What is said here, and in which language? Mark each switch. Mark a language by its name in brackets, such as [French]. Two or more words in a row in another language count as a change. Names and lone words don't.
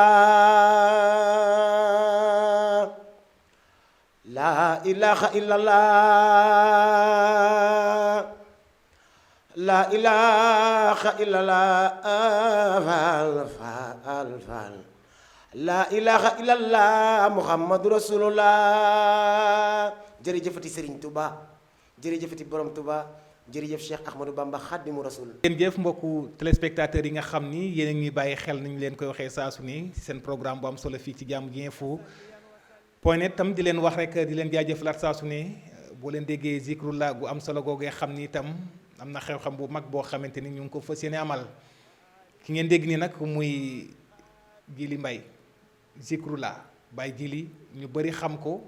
[Arabic] الله لا إله إلا الله لا إله إلا الله فعل لا إله إلا الله محمد رسول الله [Wolof] jërëjëfati Serigne Touba jërëjëfati Borom Touba jërëjëf Cheikh Ahmadou Bamba Khadimu Rasul. yéen jëf mbokku téléspectateurs yi nga xam ni yéen a ngi bàyyi xel nañu leen koy waxee saa su ni seen programme bu am solo fii ci Jamm ji info point net tam di leen wax rek di leen jaajëfalaat saa su ne boo leen déggee zikrullah gu am solo googee xam ni itam am na xew-xam bu mag boo xamante ni ñu ngi ko fas yéene amal ki ngeen dégg ni nag muy Djily Mbaye zikrullah Baye Djily ñu bëri xam ko.